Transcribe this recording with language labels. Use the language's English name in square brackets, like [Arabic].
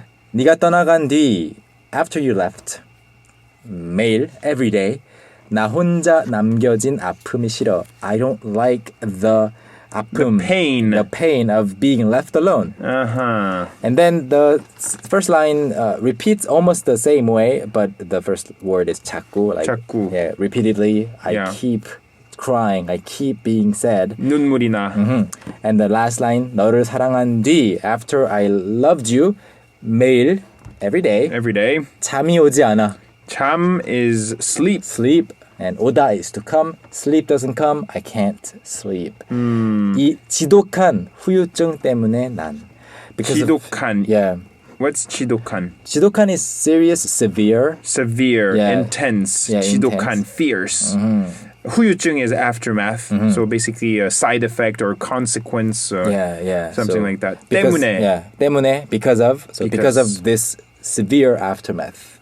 [Korean] 네가 떠나간 뒤 [English] after you left [Korean] 매일 [English] every day [Korean] 나 혼자 남겨진 아픔이 싫어. [English] I don't like the 아픔, the pain of being left alone. And then the first line repeats almost the same way, but the first word is 자꾸. Like, [Korean] 자꾸. [English] Yeah, repeatedly. I keep crying. I keep being sad. [Korean] 눈물이 나. [English] And the last line, [Korean] 너를 사랑한 뒤, [English] after I loved you, 매일, every day. Every day. [Korean] 잠이 오지 않아. [English] 잠 is sleep. Sleep. And 오다 is to come. Sleep doesn't come. I can't sleep. [Korean] 이 지독한 후유증 때문에 난. 지독한. [English] Yeah. What's 지독한? 지독한 is serious, severe. Severe, Yeah. intense. Yeah, [Korean] 지독한, [English] intense. fierce. 후유증 is aftermath. So basically a side effect or consequence. Something like that. Because, [Korean] 때문에. [English] Yeah, 때문에, because of. So because of this severe aftermath.